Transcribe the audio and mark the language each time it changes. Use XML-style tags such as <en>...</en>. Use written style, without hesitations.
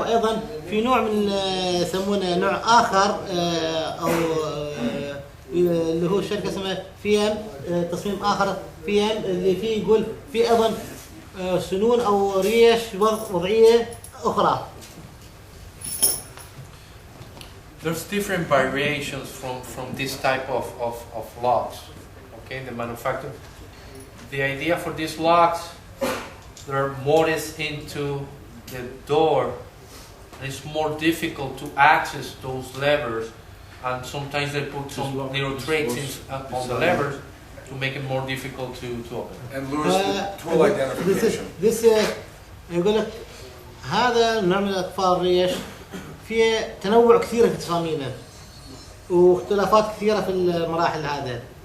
<ar>وايضا في نوع من يسمونه نوع اخر او اللي هو الشركه اسمها فيام، تصميم اخر فيام اللي فيه يقول في ايضا سنون او ريش وضعيه اخرى.</ar> <en>There's different variations from this type of locks. Okay, the manufacturer. The idea for these locks, they're mortised into the door, and it's more difficult to access those levers. And sometimes they put some little tricks on the levers to make it more difficult to open. And lose the tool identification. This</en> <ar>يقول لك هذا نوع من الاقفال الريش فيه تنوع كثير في تصاميمه واختلافات كثيره في المراحل هذا.</ar>